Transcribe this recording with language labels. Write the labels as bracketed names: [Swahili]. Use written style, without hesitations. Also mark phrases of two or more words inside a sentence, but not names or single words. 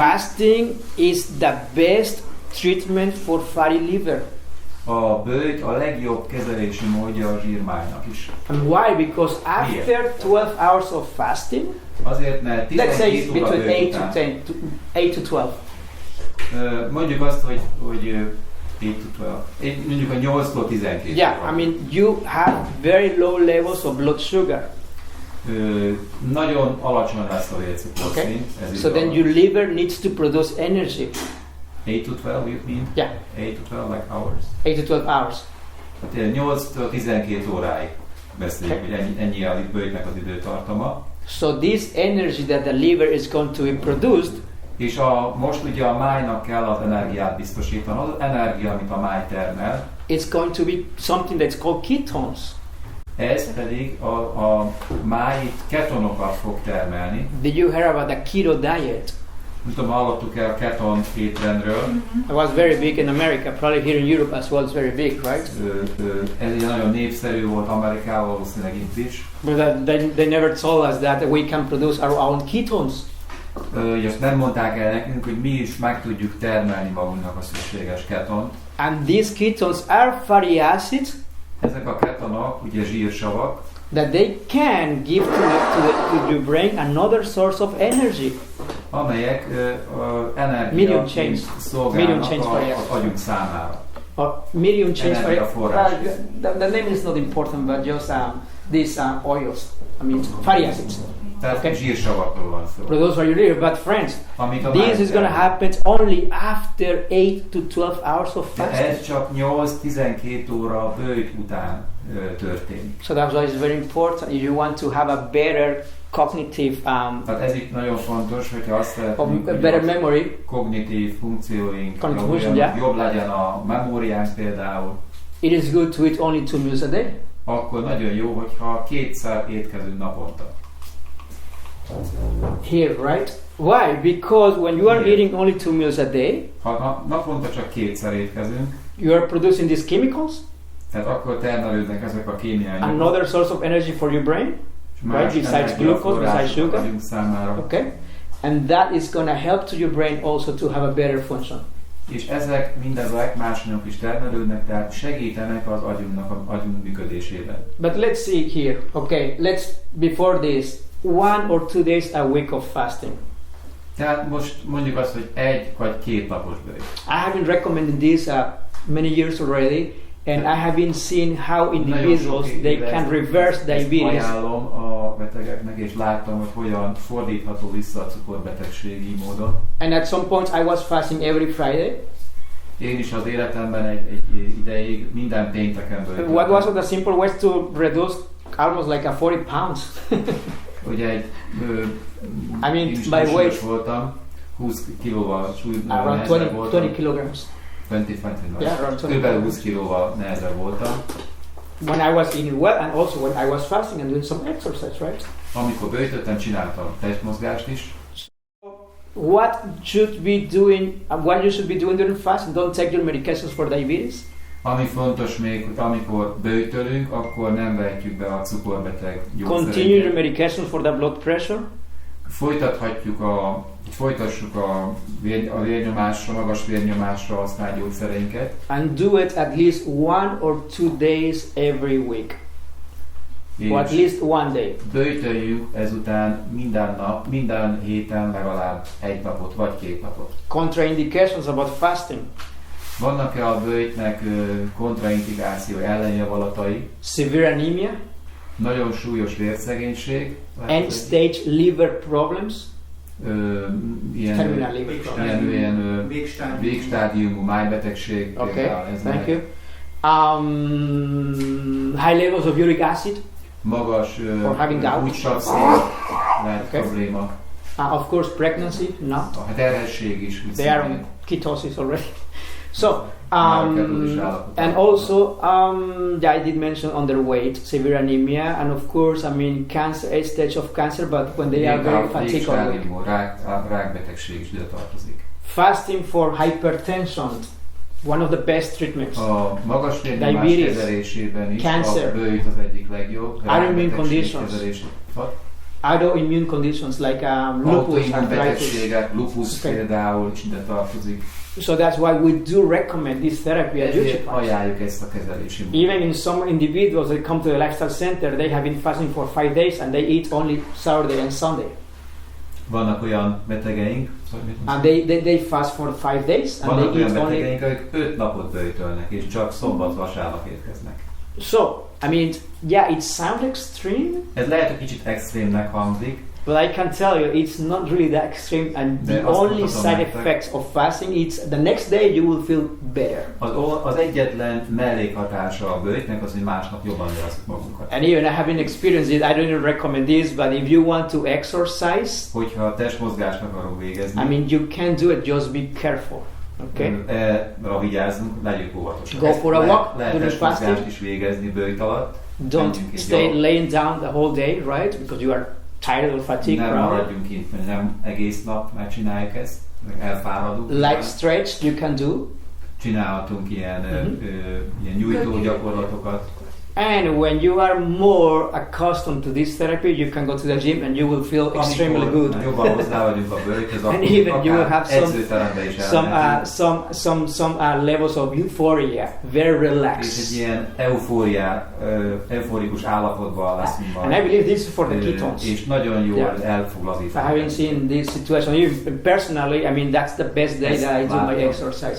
[English] Fasting is the best treatment for fatty liver. [Hungarian] A böjt a legjobb kezelési módja a zsírmájnak is. [English] And why? Because after 12 hours of fasting, [Hungarian] Azért, mert [English] let's say [Hungarian] 12 óra [English] between [Hungarian] böjt [English] 8 to [Hungarian] után, [English] 8 to 12. [Hungarian] mondjuk azt, hogy 8 to 12, mondjuk a 8-tól 12 [English] Yeah, [Hungarian] óra. [English] you have very low levels of blood sugar. [Hungarian] Nagyon alacsony lesz a vércukorszint. [English] Okay. [Hungarian] Ez [English] So then your liver needs to produce energy. 8 to 12, you mean? Yeah, 8 to 12 like hours. 8 to 12 hours. [Hungarian] Tehát 8-től 12 óráig beszéljük, [English] Okay. [Hungarian] hogy ennyi a böjtnek az időtartama. [English] So this energy that the liver is going to be produced, [Hungarian] És most ugye a májnak kell az energiát biztosítani. Az energia, amit a máj termel, [English] it's going to be something that's called ketones. [Hungarian] ez pedig a máj ketonokat fog termelni. [English] Did you hear about the keto diet? [Hungarian] Nem tudom, hallottuk el a keton étrendről. [English] It was very big in America, probably here in Europe as well, it's very big, right? [Hungarian] Ez egy nagyon népszerű volt Amerikában, valószínűleg itt is. [English] But they never told us that we can produce our own ketones. [Hungarian] Azt nem mondták el nekünk, hogy mi is meg tudjuk termelni magunknak a szükséges ketont. [English] And these ketones are fatty acids [Hungarian] Ezek a ketonok, ugye zsírsavak, [English] that they can give to your brain another source of energy. [Hungarian] amelyek [English] Medium [Hungarian] energiaként [English] change. Medium [Hungarian] szolgálnak [English] change for you. [Hungarian] az agyunk számára. [English] Medium change for [Hungarian] Energiaforrás. [English] the name is not important, but just these oils, fatty acids. [Hungarian] Tehát [English] Okay. [Hungarian] zsírsavakról van szó. [English] Produce for your liver, but friends, [Hungarian] Amit a [English] this [Hungarian] máj [English] is going to [Hungarian] termel. [English] happen only after 8 to 12 hours of [Hungarian] De [English] fasting. [Hungarian] ez csak 8-12 óra böjt után történik. [English] So that's why it's very important if you want to have a better cognitive, [Hungarian] Tehát ez itt nagyon fontos, hogyha azt szeretnénk, a hogy [English] better [Hungarian] a [English] memory. [Hungarian] kognitív funkcióink [English] Contribution, yeah. [Hungarian] jobb legyen a memóriánk például, [English] It is good to eat only 2 meals a day. [Hungarian] akkor nagyon jó, hogyha 2-szer étkezünk naponta. [English] Here, right? Why? Because when you are Yeah. eating only 2 meals a day, [Hungarian] Ha naponta csak 2-szer étkezünk, [English] you are producing these chemicals, [Hungarian] tehát akkor termelődnek ezek a kémiai anyagok, [English] another source of energy for your brain, [Hungarian] és más [English] right, besides glucose, besides [Hungarian] energiaforrások [English] sugar. [Hungarian] agyunk számára. [English] okay? And that is going to help to your brain also to have a better function. [Hungarian] És mindezek más anyagok is termelődnek, tehát segítenek az agyunk működésében. [English] But let's see here, okay? Before this, 1 or 2 days a week of fasting. [Hungarian] Tehát most mondjuk azt, hogy 1 vagy 2 napos böjt. [English] I have been recommending this many years already, and I have been seeing how individuals they can reverse diabetes. [Hungarian] Ajánlom a betegeknek, és láttam, hogy hogyan fordítható vissza a cukorbetegség így módon. [English] And at some point I was fasting every Friday. [Hungarian] Én is az életemben egy ideig minden pénteken böjtöttem. [English] What was the simple ways to reduce almost like a 40 pounds? [Hungarian] Ugye [English] I [Hungarian] én is [English] mean, by weight, [Hungarian] súlyos voltam, 20 kilóval [English] around 20 kilograms. 25, Yeah, around 20 [Hungarian] kb. 20 kilóval nehezebb voltam. [English] When I was eating well, and also when I was fasting and doing some exercise, right? [Hungarian] Amikor böjtöttem, csináltam testmozgást is. [English] What you should be doing during fasting? Don't take your medications for diabetes. [Hungarian] Ami fontos még, hogy amikor böjtölünk, akkor nem vehetjük be a cukorbeteg [English] Continue your [Hungarian] gyógyszereinket. [English] medications for the blood pressure. [Hungarian] Folytassuk a vérnyomásra, magas vérnyomásra használt gyógyszereinket. [English] And do it at least 1 or 2 days every week. or at least one day. [Hungarian] Böjtöljük ezután minden nap, minden héten legalább egy napot vagy 2 napot. [English] Contraindications about fasting. [Hungarian] Vannak-e a böjtnek kontraindikáció ellenjavalatai? [English] Severe anemia, [Hungarian] Nagyon súlyos vérszegénység, [English] end-stage liver problems, terminal liver problems. [Hungarian] ilyen végstádiumú májbetegség. [English] Okay, [Hungarian] például ez [English] thank [Hungarian] lehet. [English] you. High levels of uric acid, [Hungarian] Magas [English] Or having gout. [Hungarian] útsavszél lehet [English] Okay. [Hungarian] probléma. [English] of course pregnancy, no. [Hungarian] A terhesség is. úgy [English] They are [Hungarian] szintén. [English] on ketosis already. So, [Hungarian] Márketus állapotában. [English] and also, yeah, I did mention underweight, severe anemia, and of course, I mean, cancer, a stage of cancer, but when they are very fatigued or weak. [Hungarian] Végstádiumú rákbetegség is ide tartozik. [English] Fasting for hypertension, one of the best treatments. [Hungarian] A magas vérnyomás [English] Diabetes, [Hungarian] kezelésében is [English] cancer, [Hungarian] a böjt az egyik legjobb. [English] autoimmune [Hungarian] Rákbetegség [English] conditions. [Hungarian] kezelésében. [English] Autoimmune conditions like lupus, [Hungarian] Autoimmun [English] arthritis. [Hungarian] betegségek, lupus [English] Okay. [Hungarian] például is ide tartozik. [English] So that's why we do recommend this therapy at [Hungarian] Ezért Juchipas. ajánljuk ezt a kezelési módot. [English] Even in some individuals that come to the lifestyle center, they have been fasting for 5 days and they eat only Saturday and Sunday. [Hungarian] Vannak olyan betegeink, [English] And they fast for 5 days and [Hungarian] vannak [English] they [Hungarian] olyan [English] eat only. [Hungarian] betegeink, akik 5 napot böjtölnek, és csak szombat-vasárnap érkeznek. [English] So, I mean, yeah, it sounds extreme, [Hungarian] Ez lehet, hogy kicsit extrémnek hangzik, [English] but I can tell you it's not really that extreme. And [Hungarian] De [English] the [Hungarian] azt [English] only [Hungarian] mutatom [English] side [Hungarian] nektek. [English] effects of fasting, it's the next day you will feel better. [Hungarian] az egyetlen mellékhatása a böjtnek az, hogy másnap jobban érezzük magunkat. [English] And even I haven't experienced it, I don't even recommend this, but if you want to exercise, [Hungarian] Hogyha testmozgást akarunk végezni, [English] I mean, you can do it, just be careful. Okay? [Hungarian] erre vigyázzunk, legyünk óvatosak. [English] Go for a walk [Hungarian] Lehet [English] during [Hungarian] testmozgást [English] fasting. [Hungarian] is végezni böjt alatt. [English] Don't [Hungarian] Menjünk egy [English] stay [Hungarian] gyalog. [English] laying down the whole day, right? Because you are tired or fatigued, [Hungarian] Nem [English] probably. [Hungarian] maradjunk kint, mert nem egész nap megcsináljuk ezt, elfáradunk. [English] Light stretch you can do. [Hungarian] Csinálhatunk ilyen nyújtó gyakorlatokat. [English] And when you are more accustomed to this therapy, you can go to the gym and you will feel extremely good. [Hungarian] Amikor jobban hozzá vagyunk a bőrhöz, [English] And even you will have [Hungarian] akár edzőterembe is elmentünk. [English] some levels of euphoria, very [Hungarian] És egy [English] relaxed. [Hungarian] ilyen euforikus állapotban leszünk [English] And I believe this is for the Ö, ketones. [Hungarian] És nagyon jól [English] Yeah. [Hungarian] el fog lazítani. [English] Having seen this situation, personally, I mean that's the best day that I do my exercise.